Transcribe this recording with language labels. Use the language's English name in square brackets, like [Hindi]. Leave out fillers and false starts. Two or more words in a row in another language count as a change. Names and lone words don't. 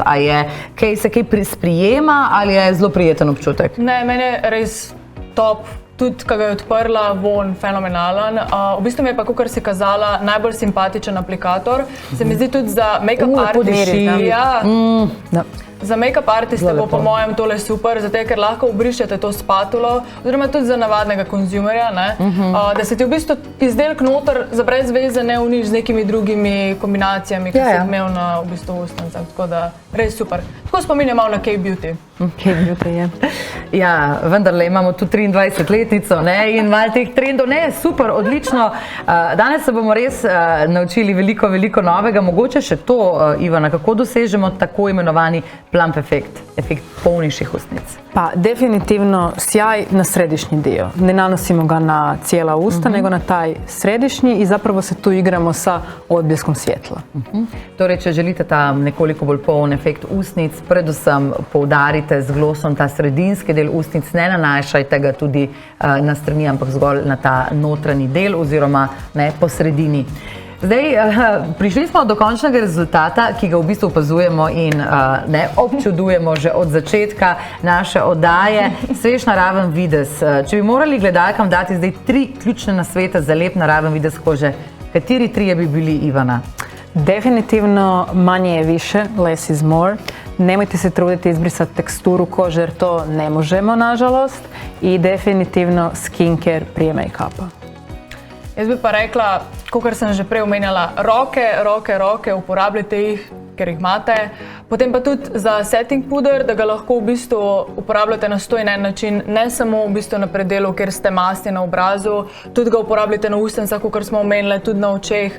[Slovenian] A se kaj sprijema ali je zelo prijeten občutek? Ne, meni je res top. Tudi, ko ga je odprla, von fenomenalen. V bistvu mi je pa, kakor si kazala, najbolj simpatičen aplikator. Se mi zdi tudi za [English] make-up artiste. [Slovenian] Za [English] make-up artiste [Slovenian] bo po mojem tole super, zato ker lahko obrišete to spatulo, oziroma tudi za navadnega konzumerja, da se ti v bistvu izdelek noter za brez veze ne uniči z nekimi drugimi kombinacijami, ki si imel na v bistvu ustnicah. Tako da res super. Tako spominja malo na K-Beauty. K-Beauty je. Ja, vendarle imamo tu 23-letnico in malo teh trendov. Ne, super, odlično. Danes se bomo res naučili veliko novega. Mogoče še to, Ivana, kako dosežemo tako imenovani plump efekt, efekt polnejših ustnic? [Croatian] Pa definitivno sjaj na središnji dio. Ne nanosimo ga na cijela usta, nego na taj središnji i zapravo se tu igramo sa odbljeskom svjetla. [Slovenian] Torej, če želite ta nekoliko bolj poln efekt ustnic, predvsem poudarite z glosom ta sredinski del ustnic, ne nanašajte ga tudi na strani, ampak zgolj na ta notranji del oziroma po sredini. Zdaj, prišli smo do končnega rezultata, ki ga v bistvu opazujemo in občudujemo že od začetka naše oddaje. Svež naraven videz. Če bi morali gledalkam dati zdaj 3 ključne nasvete za lep naraven videz kože, kateri 3 bi bili, Ivana? [Croatian] Definitivno manje je više, [English] less is more. [Croatian] Nemojte se truditi izbrisati teksturu kože jer to ne možemo, nažalost. I definitivno skincare prije make-upa. [Slovenian] Jaz bi pa rekla, kakor sem že prej omenjala, roke, uporabljajte jih, ker jih imate. Potem pa tudi za setting puder, da ga lahko v bistvu uporabljate na 101 način, ne samo v bistvu na predelu, kjer ste masti na obrazu, tudi ga uporabljate na ustnicah, kakor smo omenili, tudi na očeh.